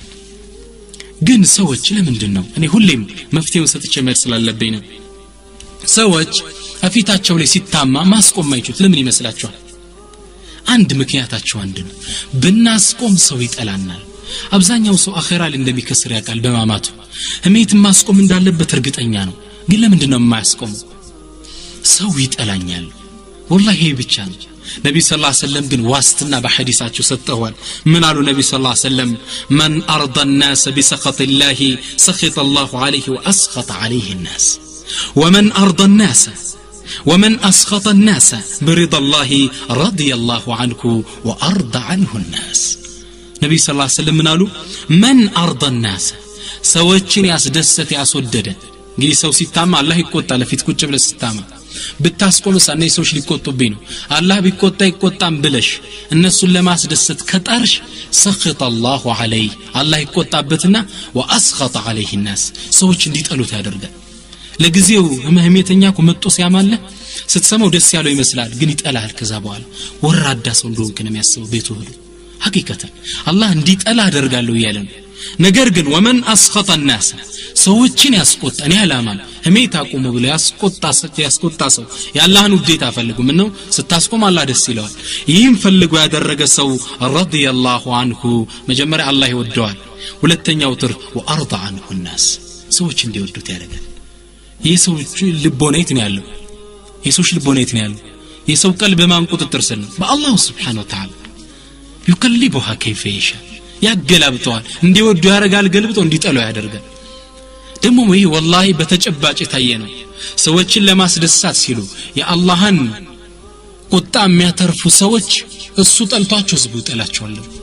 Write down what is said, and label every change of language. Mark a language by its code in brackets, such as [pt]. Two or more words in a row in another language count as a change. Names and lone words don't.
[am] ግን ሰዎች ለምንድነው እኔ ሁሌም መፍትሄውን ሰጥቼ መልስ ስላለብኝ ነው ሰዎች አፊታቸው ላይ ሲታማ ማስቆም ማይችሉት ለምን ይመስላችኋል አንድ ምክንያታቸው አንድ ነው ብናስቆም ሰው ይጠላናል አብዛኛው ሰው አኺራ ላይ እንደሚከስር ያውቃል በማማቱ ህሜት ማስቆም እንዳለበት እርግጠኛ ነው ግን ለምንድነው የማያስቆመው ሰው ይጠላኛል والله ይሄ ብቻ ነው ነብዩ [ar] صلى الله عليه وسلم [am] ግን ዋስትና በሐዲሳቸው ሰጥተዋል ምን አሉ ነብዩ [ar] صلى الله عليه ወሰለም من ارضى الناس بسخط الله سخط الله عليه واسخط عليه الناس ومن ارضى الناس ومن اسخط الناس برضا الله رضي الله عنه وارضى عنه الناس ነብዩ صلى الله عليه وسلم [am] ምን አሉ [ar] من ارضى الناس [am] ሰዎችን ያስደሰተ ያስወደደ እንግዲህ ሰው ሲታማ አላህ ይቆጣል ለፊት ቁጭ ብለህ ሲታማ ብታስቆምስ እነዚህ ሰዎች ሊቆጡብኝ ነው አላህ ቢቆጣ ይቆጣም ብለሽ እነሱን ለማስደሰት ከጣርሽ [ar] سخط الله عليه [am] አላህ ይቆጣበትና [ar] واسخط عليه الناس [am] ሰዎች እንዲጠሉት ያደርጋል ለጊዜው ህመምተኛ ኮመጦ ሲያማለ ስትሰማው ደስ ያለው ይመስላል ግን ይጠላል ከዛ በኋላ ወራዳ ሰው እንደሆንክ ነው የሚያስበው ቤቱ ሁሉ ሐቂቀታ አላህ እንዲጠላ አደርጋለሁ ይያለን ነገር ግን [ar] ومن أسخط الناس [am] ሰዎችን ያስቆጣን ያላማል ህሜት አቆሙ ብለ ያስቆጣ ሰው ያላህን ውዴታ ፈልጉ ምን ነው ስታስቆም አላህ ደስ ይለዋል ይህም ፈልጎ ያደረገ ሰው [ar] رضي الله عنه [am] መጀመሪያ አላህ ይወደዋል ሁለተኛው ትር [ar] وأرض عنه الناس [am] ሰዎች እንዲወዱት ያደርጋል የሰው ልቦናይት ነው ያለው የሰው ልቦናይት ነው ያለው የሰው ቀልብ በማን ቁጥጥር ስር ነው በአላህ [ar] سبحانه وتعالى يقلبها كيف يشاء [am] ያገላብጠዋል እንዲወዱ ያረጋል ገልብጦ እንዲጠላው ያደርጋል ደሞ ወይ والله በተጨባጭ ታየ ነው ሰዎችን ለማስደሳት ሲሉ የአላህን ቁጣ የሚያተርፉ ሰዎች እሱ ጠልቷቸው ዝቡ ይጠላቸዋል